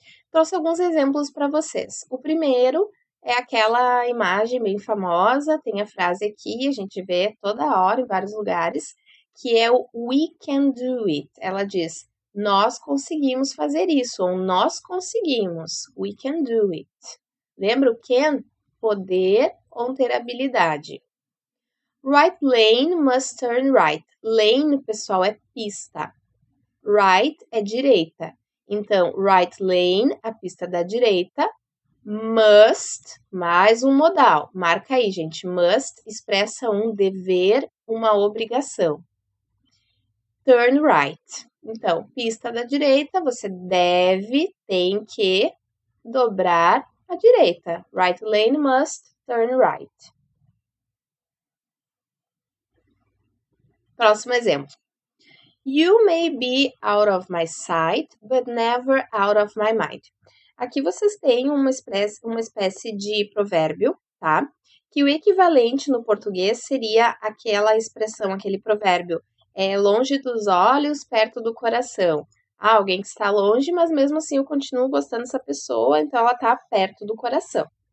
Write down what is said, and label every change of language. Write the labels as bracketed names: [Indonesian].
[Portuguese] Trouxe alguns exemplos para vocês. O primeiro é aquela imagem bem famosa, tem a frase aqui, a gente vê toda hora em vários lugares, que é o [English] we can do it. [Portuguese] Ela diz, nós conseguimos fazer isso, ou nós conseguimos, [English] we can do it. [Portuguese] Lembra o can? Poder ou ter habilidade. [English] Right lane must turn right. [Portuguese] Lane, pessoal, é pista. Right é direita. Então, [English] right lane, [Portuguese] a pista da direita. Must, mais um modal. Marca aí, gente. Must expressa um dever, uma obrigação. [English] Turn right. [Portuguese] Então, pista da direita, você tem que dobrar à direita. [English] Right lane must turn right. [Portuguese] Próximo exemplo. [English] You may be out of my sight, but never out of my mind. [Portuguese] Aqui vocês têm uma espécie de provérbio, tá? Que o equivalente no português seria aquela expressão, aquele provérbio, longe dos olhos, perto do coração. Alguém que está longe, mas mesmo assim eu continuo gostando dessa pessoa, então ela está perto do coração.